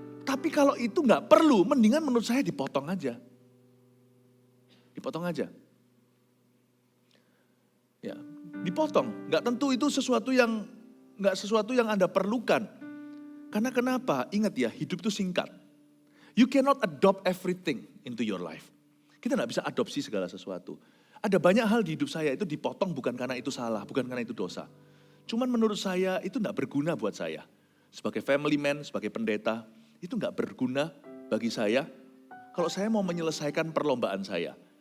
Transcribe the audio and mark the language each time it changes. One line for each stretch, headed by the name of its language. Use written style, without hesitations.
Indonesian: Tapi kalau itu nggak perlu, mendingan menurut saya dipotong aja. Dipotong aja. Ya, dipotong. Nggak tentu itu sesuatu yang Anda perlukan. Karena kenapa? Ingat ya, hidup itu singkat.
English: You cannot adopt everything into your life.
Indonesian: Kita nggak bisa adopsi segala sesuatu. Ada banyak hal di hidup saya itu dipotong bukan karena itu salah, bukan karena itu dosa. Cuman menurut saya itu enggak berguna buat saya. Sebagai family man, sebagai pendeta, itu enggak berguna bagi saya kalau saya mau menyelesaikan perlombaan saya.